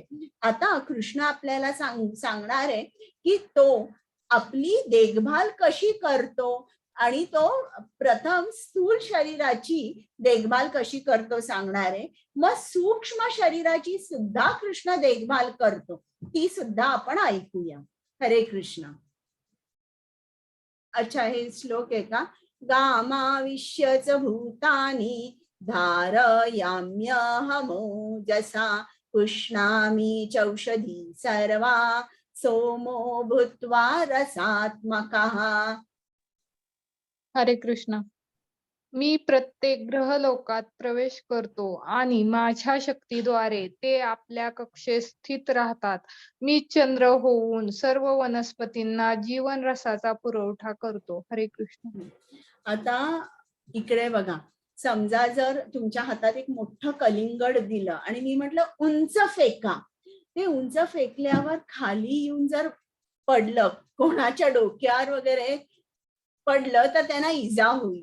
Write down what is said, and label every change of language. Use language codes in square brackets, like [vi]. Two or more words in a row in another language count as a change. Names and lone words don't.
[mr] आता कृष्ण आपल्याला सांगणार आहे की तो आपली देखभाल कशी करतो आणि तो प्रथम स्थूल शरीराची देखभाल कशी करतो सांगणार आहे. मग सूक्ष्म शरीराची सुद्धा कृष्ण देखभाल करतो, ती सुद्धा आपण ऐकूया. हरे कृष्ण. अच्छा, हे श्लोक आहे का? [sa] गामाविश्यच भूतानि धारयाम्यहमोजसा पुष्णामि चौषधी सर्वा सोमो भूत्वा रसात्मकः. [mr] हरे कृष्ण. मी प्रत्येक ग्रहलोकात प्रवेश करतो आणि माझ्या शक्तीद्वारे ते आपल्या कक्षेत स्थित राहतात. मी चंद्र होऊन सर्व वनस्पतींना जीवन रसाचा पुरवठा करतो. हरे कृष्ण. आता इकडे बघा, समजा जर तुमच्या हातात एक मोठं कलिंगड दिलं आणि मी म्हटलं उंच फेका, ते उंच फेकल्यावर खाली येऊन जर पडलं, कोणाच्या डोक्यावर वगैरे पडलं तर त्यांना इजा होईल.